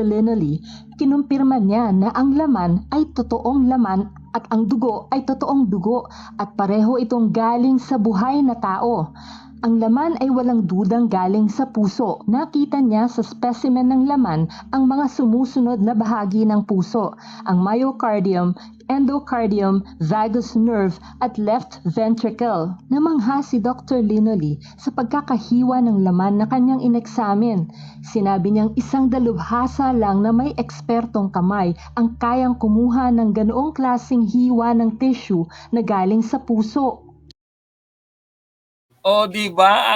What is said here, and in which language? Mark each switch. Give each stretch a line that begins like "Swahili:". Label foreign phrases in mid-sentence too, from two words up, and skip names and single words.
Filipino: Linoli, kinumpirma niya na ang laman ay totoong laman at ang dugo ay totoong dugo at pareho itong galing sa buhay na tao. Ang laman ay walang dudang galing sa puso. Nakita niya sa specimen ng laman ang mga sumusunod na bahagi ng puso, ang
English: myocardium, endocardium, vagus nerve
Filipino: at
English: left ventricle.
Filipino: Namangha si Dr. Linoli sa pagkakahiwa ng laman na kanyang ineksamin. Sinabi niyang isang dalubhasa lang na may ekspertong kamay ang kayang kumuha ng ganoong klaseng hiwa ng tissue na galing sa puso. Di ba?